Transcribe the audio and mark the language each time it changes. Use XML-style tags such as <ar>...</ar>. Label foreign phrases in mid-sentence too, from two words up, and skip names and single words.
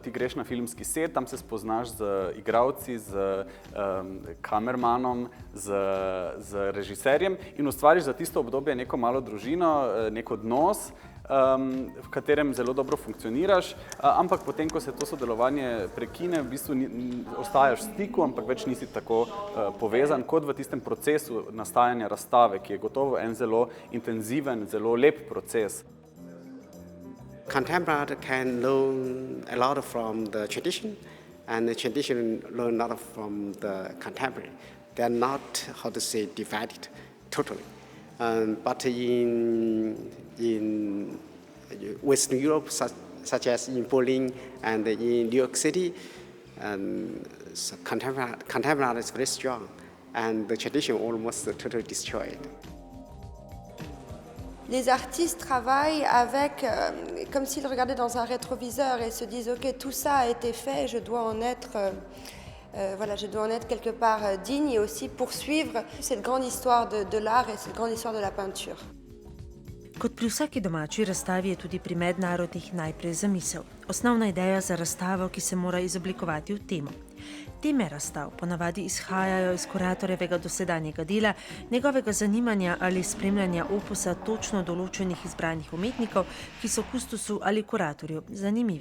<sl>Ti greš na filmski set, tam se spoznaš z igralci, z kamermanom, z režiserjem in ustvariš za tisto obdobje neko malo družino, nek odnos, v katerem zelo dobro funkcioniraš, ampak potem, ko se to sodelovanje prekine, v bistvu ostajaš v stiku, ampak več nisi tako povezan kot v tistem procesu nastajanja razstave, ki je gotovo en zelo intenziven, zelo lep proces.</sl> <en>Contemporary art can learn a lot from the tradition, and the tradition learn a lot from the contemporary. They are not, how to say, divided totally. But in Western Europe, such as in Berlin and in New York City. And so contemporary art is very strong, and the tradition almost totally destroyed.</en> <fr>Les artistes travaillent avec, comme s'ils regardaient dans un rétroviseur et se disent ok, tout ça a été fait, je dois en être quelque part digne et aussi poursuivre cette grande histoire de l'art et cette grande histoire de la peinture.</fr> <sl>Kot pri vsaki domači razstavi je tudi pri mednarodnih najprej zamisel. Osnovna ideja za razstavo, ki se mora izoblikovati v temo. Teme razstav ponavadi izhajajo iz kuratorjevega dosedanjega dela, njegovega zanimanja ali spremljanja opusa točno določenih izbranih umetnikov, ki so kustosu ali kuratorju zanimivi.</sl>